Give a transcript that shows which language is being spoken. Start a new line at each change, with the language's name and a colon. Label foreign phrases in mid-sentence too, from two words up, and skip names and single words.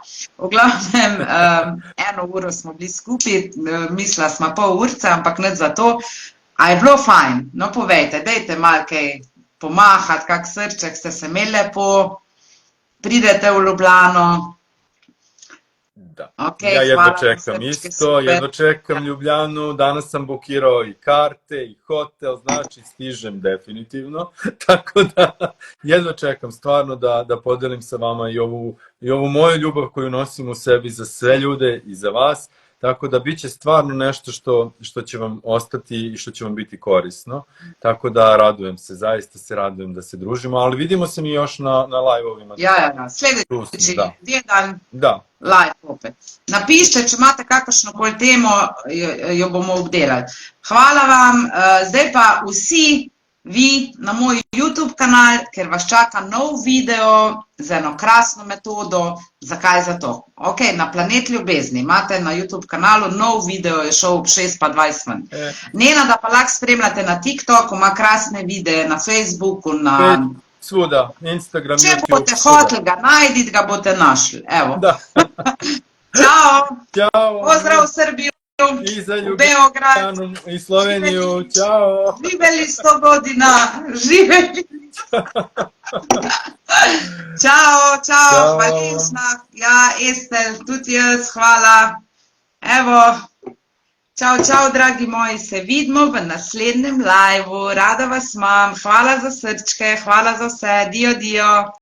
Slovenian: V glavnem, 1 uro smo bili skupaj, mislila smo pol urce, ampak nič za to. A je bilo fajn? No, povejte, dajte malo kaj pomahati, kak srček, ste se imeli lepo, pridete v Ljubljano. Da. Okay,
Serbian: ja jedva hvala, čekam isto, jedva čekam Ljubljanu, danas sam bukirao i karte i hotel, znači stižem definitivno, tako da jedva čekam stvarno da podelim sa vama i ovu moju ljubav koju nosim u sebi za sve ljude i za vas, tako da bit će stvarno nešto što će vam ostati i što će vam biti korisno, tako da radujem se, zaista se radujem da se družimo, ali vidimo se mi još na live-ovima.
Croatian: Ja, sljedeći tjedan. Da. Live opet.
Slovenian: Napišite, če imate kakršnokoli temo, jo bomo obdelali. Hvala vam, zdaj pa vsi vi na moj YouTube kanal, ker vas čaka nov video z eno krasno metodo. Zakaj za to? Ok, na Planet ljubezni imate na YouTube kanalu nov video, je šel ob 6:20 ven. Nenada pa lahko spremljate na TikToku, ima krasne videe, na Facebooku, na...
Serbian: Svuda, Instagram,
Slovenian: Če YouTube. boste hoteli ga najditi, ga boste našli. Evo. Da.
Serbian: Ćao. Ćao. Pozdrav u Srbiju. I za Ljubljanu i Sloveniju. Ćao. Živeli 100 godina. Živeli. Ćao.
Slovenian: Hvaležna. Ja, Estel, tudi jaz, hvala. Evo. Ćao, dragi moji, se vidimo v naslednjem liveu. Rada vas imam. Hvala za srčke, hvala za vse. Dio.